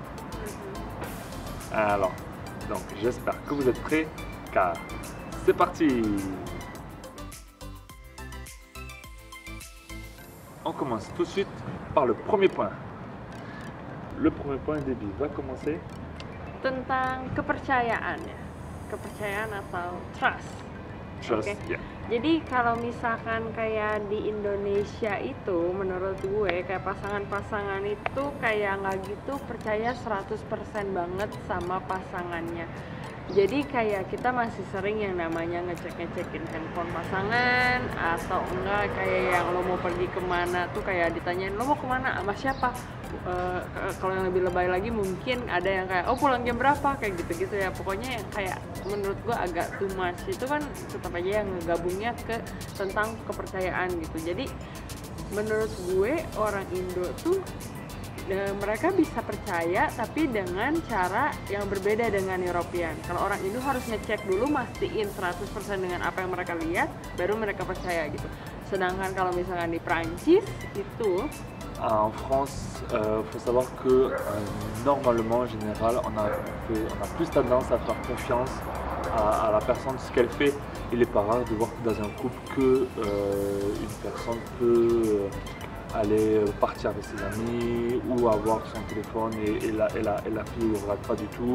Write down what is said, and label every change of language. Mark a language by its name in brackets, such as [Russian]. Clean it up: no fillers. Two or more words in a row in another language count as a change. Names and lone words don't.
[French] Alors, donc j'espère que vous êtes prêts, car c'est parti! On commence tout de suite par le premier point. Le premier point, Déby va commencer. [Indonesian] Tentang kepercayaan ya. Kepercayaan atau trust. Trust, Oke. yeah. Jadi kalau misalkan kayak di Indonesia itu menurut gue kayak pasangan-pasangan itu kayak nggak gitu percaya 100% banget sama pasangannya. Jadi kayak kita masih sering yang namanya ngecek-ngecekin handphone pasangan, atau enggak kayak yang lo mau pergi kemana tuh kayak ditanyain lo mau kemana sama siapa. Kalau yang lebih lebay lagi mungkin ada yang kayak oh pulang jam berapa kayak gitu-gitu ya. Pokoknya yang kayak menurut gua agak [English] too much. [Indonesian] Itu kan tetap aja yang ngegabungnya ke tentang kepercayaan gitu. Jadi menurut gue orang Indo tuh mereka bisa percaya tapi dengan cara yang berbeda dengan European. Kalau orang Indo harus ngecek dulu, mastiin 100% dengan apa yang mereka lihat, baru mereka percaya gitu. Sedangkan kalau misalkan di Prancis itu [French] En France, faut savoir que normalement, en général, on a plus tendance à faire confiance à la personne, ce qu'elle fait. Il est pas rare de voir dans un couple que une personne peut aller partir avec ses amis ou avoir son téléphone et la fille ne regarde pas du tout.